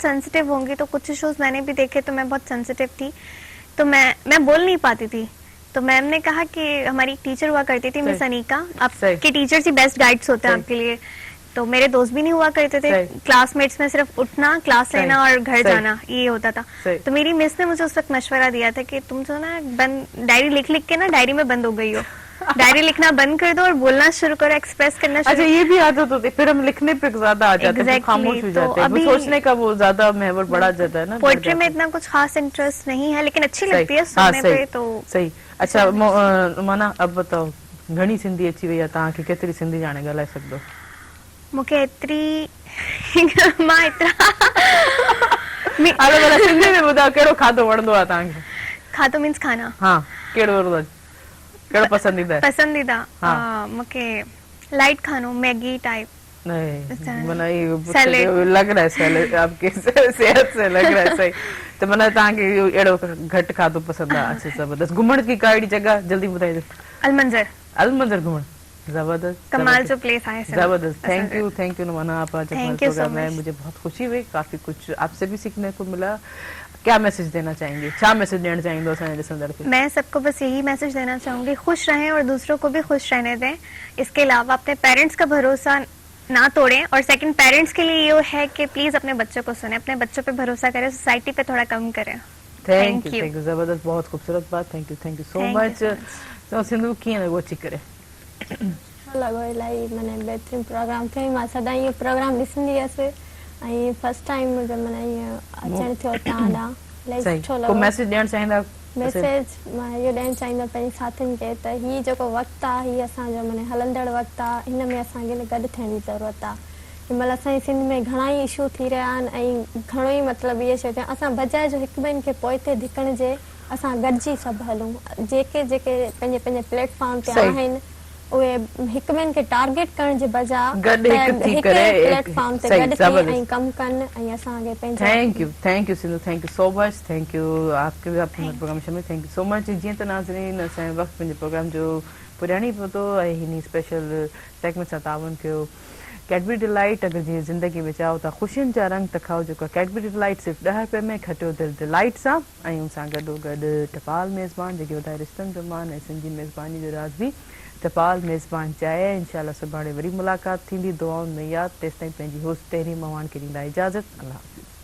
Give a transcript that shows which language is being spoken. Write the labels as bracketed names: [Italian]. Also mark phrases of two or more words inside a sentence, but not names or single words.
[Urdu] سینسیٹو ہوں گے تو کچھ ایشوز میں نے بھی دیکھے تو میں بہت سینسیٹو تھی تو میں بول نہیں پاتی تھی تو میم نے کہا کہ ہماری ایک ٹیچر ہوا کرتی تھی مس انیکا آپ کے ٹیچرز ہی [English] best guides [Urdu] ہوتے ہیں آپ کے لیے تو میرے دوست بھی نہیں ہوا کرتے تھے کلاس میٹس میں صرف اٹھنا کلاس لینا اور گھر جانا یہ ہوتا تھا تو میری مس نے مجھے اس وقت مشورہ دیا تھا کہ تم جو نا ڈائری لکھ کے نا ڈائری میں بند ہو گئی ہو ڈائری لکھنا بند کر دو اور بولنا شروع کرو ایکسپریس کرنا شروع. اچھا یہ بھی عادت ہوتی ہے پھر ہم لکھنے پہ زیادہ آ جاتے ہیں خاموش ہو جاتے ہیں سوچنے کا وہ زیادہ محور بڑھا جاتا ہے نا پوئٹری میں اتنا کچھ خاص انٹرسٹ نہیں ہے لیکن اچھی لگتی ہے سننے پہ تو صحیح اچھا مانا اب بتاؤ [Sindhi] घणी सिंधी अची वई आहे तव्हांखे केतिरी सिंधी ॼाणे ॻाल्हाए सघंदो मूंखे एतिरी मां एतिरा हाणे भला सिंधी में ॿुधायो कहिड़ो खाधो वणंदो आहे तव्हांखे खाधो मीन्स खाना हाँ कहिड़ो कहिड़ो पसंदीदा मूंखे लाइट खानो मैगी टाइप [Urdu] نہیں لگ رہا ہے سیلڈ آپ کے صحت سے لگ رہا ہے صحیح تو [Sindhi] माना तव्हांखे अहिड़ो घटि खाधो पसंदि आहे अच्छा ज़बरदस्त घुमण की का अहिड़ी जगह जल्दी ॿुधाइजो अलमंजर घुमण जबरदस्त कमाल जो प्लेस है [Urdu] जबरदस्त [English] Thank you [Urdu] نمنا آپ آج ہمارے پروگرام میں مجھے بہت خوشی ہوئی کافی کچھ آپ سے بھی سیکھنے کو ملا کیا میسج دینا چاہیں گے کیا میسج دینا چاہیں گے [Sindhi] असांजे ॾिसंदड़ खे [Urdu] میں سب کو بس یہی میسج دینا چاہوں گی خوش رہیں اور دوسروں کو بھی خوش رہنے دیں اس کے علاوہ اپنے پیرنٹس کا بھروسہ نا توڑیں اور [English] second parents [Urdu] کے لیے یہ ہے کہ پلیز اپنے بچوں کو سنے اپنے بچوں پہ بھروسہ کریں سوسائٹی پہ تھوڑا کم کریں [English] Thank you [Urdu] زبردست بہت خوبصورت بات [English] thank you so much तो सिंधु [Sindhi] कीअं लॻो अची करे लॻो इलाही माने बहितरीनु प्रोग्राम थियो मां सदाईं इहो प्रोग्राम ॾिसंदी हुअसि ऐं [English] first time [Sindhi] मुंहिंजो माना ईअं अचणु थियो तव्हां ॾांहुं इलाही सुठो लॻो मैसेज ॾियणु चाहींदा मैसेज मां इहो ॾियणु चाहींदमि पंहिंजे साथियुनि खे त हीउ जेको वक़्तु आहे हीउ असांजो माने हलंदड़ वक़्तु आहे हिन में असांखे गॾु थियण जी ज़रूरत आहे हिन महिल असांजी सिंध में घणा ई इशू थी रहिया आहिनि ऐं घणो ई मतिलबु इहे शयूं असां बजाए जो हिकु ॿियनि खे पोइ ते धिकण जे असां गॾिजी सभु हलूं जेके पंहिंजे पंहिंजे प्लेटफॉर्म ते आहिनि उहे हिकु ॿियनि खे टारगेट करण जे बजाए प्लेटफॉर्म ते गॾु थी ऐं कमु कनि ऐं असांखे पंहिंजे [English] Thank you [Sindhi] सिंधु [English] thank you so much thank you [Urdu] آپ کے بھی آپ کے پروگرام میں [English] thank you so much [Sindhi] जीअं त नाज़रीन असांजे वक़्तु पंहिंजे प्रोग्राम जो पुॼाणी पहुतो ऐं हिन [English] special segment [Sindhi] सां तावन कयो कैडबरी डिलाइट अगर जी ज़िंदगी में चाहो था ख़ुशियुनि जा रंग त खाओ जेको कैडबरी डिलाइट सिर्फ़ु 10 रुपए में खटियो दिलि डिलाइट सां ऐं उन सां गॾोगॾु टपाल मेज़बान जेके वधाए रिश्तनि जो मान ऐं सिंधी मेज़बानी जो राज़ बि टपाल मेज़बान चाहे इंशाल्लाह सुभाणे वरी मुलाक़ात थींदी दुआउनि में यादि तेसिताईं पंहिंजी होस्ट तहरीम मवान खे ॾींदा इजाज़त अल्लाह।